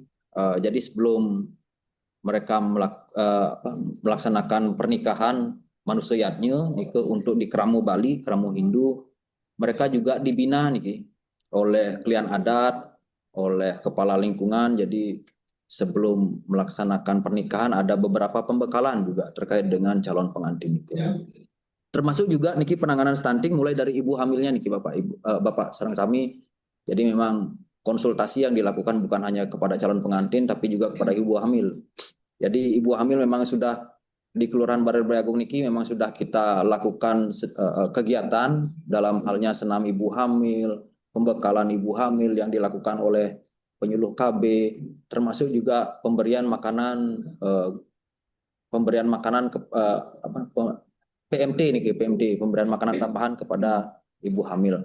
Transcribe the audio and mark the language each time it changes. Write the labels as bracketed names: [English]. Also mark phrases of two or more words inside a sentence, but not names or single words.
[Indonesian] Jadi sebelum mereka melaksanakan pernikahan manusiatnya niki untuk di Keramu Bali, Keramu Hindu, mereka juga dibina niki oleh klien adat, oleh kepala lingkungan. Jadi sebelum melaksanakan pernikahan ada beberapa pembekalan juga terkait dengan calon pengantin itu. Termasuk juga niki penanganan stunting mulai dari ibu hamilnya niki Bapak [Balinese] sareng sami. [Indonesian] Jadi memang konsultasi yang dilakukan bukan hanya kepada calon pengantin tapi juga kepada ibu hamil. Jadi ibu hamil memang sudah di Kelurahan Baler Agung niki memang sudah kita lakukan kegiatan dalam halnya senam ibu hamil, pembekalan ibu hamil yang dilakukan oleh penyuluh KB, termasuk juga pemberian makanan PMT niki, pemberian makanan tambahan kepada ibu hamil.